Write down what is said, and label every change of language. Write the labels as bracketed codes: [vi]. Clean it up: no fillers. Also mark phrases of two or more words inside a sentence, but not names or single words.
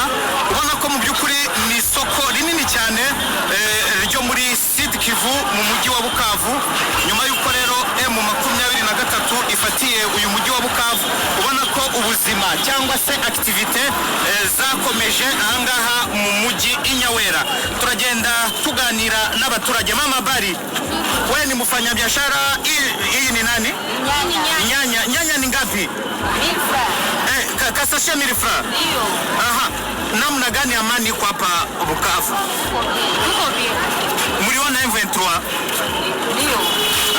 [rw] Ubona ko mu byukuri ni isoko rinini cyane ryo muri Sud Kivu mu mujyi wa Bukavu. Nyuma y'uko rero M23 ifatiye uyu mujyi wa Bukavu, ubona ko ubuzima cyangwa se activite zakomeje ahangaha mu mujyi Inyawera. Turagenda tuganira n'abaturage. [sw] Mama bari, we ni mufanyabiashara? Hii ni nani? Nyanya ni ngapi? 1000 francs. Kasasha 1000 francs. Ndio. Aha. Namna gani amani kwa hapa Bukavu? Tuko bien. Mliona M23?